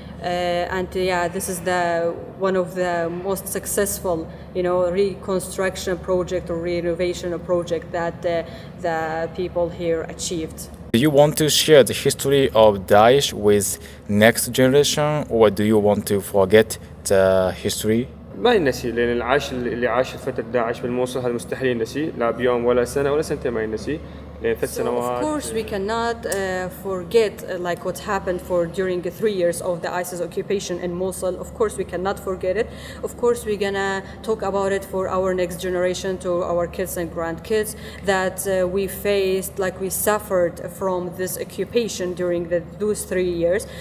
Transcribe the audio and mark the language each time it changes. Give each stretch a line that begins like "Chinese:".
English: And yeah, this is the one of the most successful, reconstruction project or renovation project that the people here achieved. Do you want to share the history of Daesh with next generation, or do you want to forget the history?
Arabic: ما ينسي، لان اللي عاش فتره داعش بالموصل هذا مستحيل ينسي، لا بيوم ولا سنه ولا سنتين ما ينسي.
English: So of course we cannot forget like what happened during the 3 years of the ISIS occupation in Mosul. Of course we cannot forget it. Of course we're gonna talk about it for our next generation, to our kids and grandkids, that we faced, like we suffered from this occupation during those 3 years.